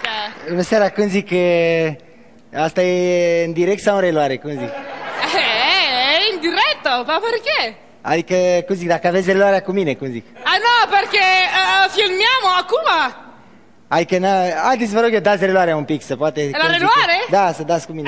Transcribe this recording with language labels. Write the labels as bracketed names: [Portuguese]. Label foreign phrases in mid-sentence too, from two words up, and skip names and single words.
[Romanian] Bună seara, cum zic, asta e în direct sau în reluare, cum zic? [Italian] È in diretto, ma perché? [Romanian] Adică, cum zic, dacă aveți reluarea cu mine, cum zic? [Italian] Ah no, perché filmiamo acum. [Romanian] Adică, haideți, vă rog eu, dați reluarea un pic, să poate... La reluare? Da, să dați cu mine